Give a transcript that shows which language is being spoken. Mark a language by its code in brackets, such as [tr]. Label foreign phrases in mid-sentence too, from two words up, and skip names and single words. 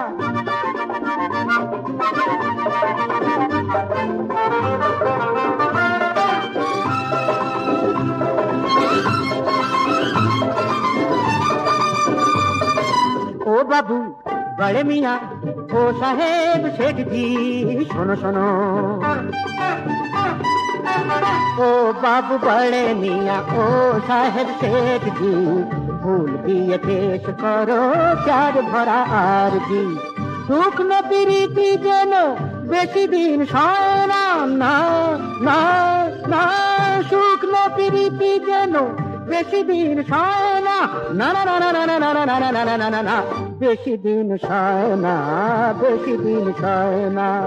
[hi] ओ बाबू बड़े मियाँ, ओ साहेब सेठ जी सुनो सुनो। ओ बाबू बड़े मियाँ, ओ साहेब सेठ जी [bn] ফুল দিয়ে শেষ করো চার ভরা আরজি। শুকনো পিরিতি যেন বেশি দিন সয় না, না না না, শুকনো পিরিতি যেন বেশি দিন সয় না, না না না না না না না না না না না না না, বেশি দিন সয় না, বেশি দিন সয় না।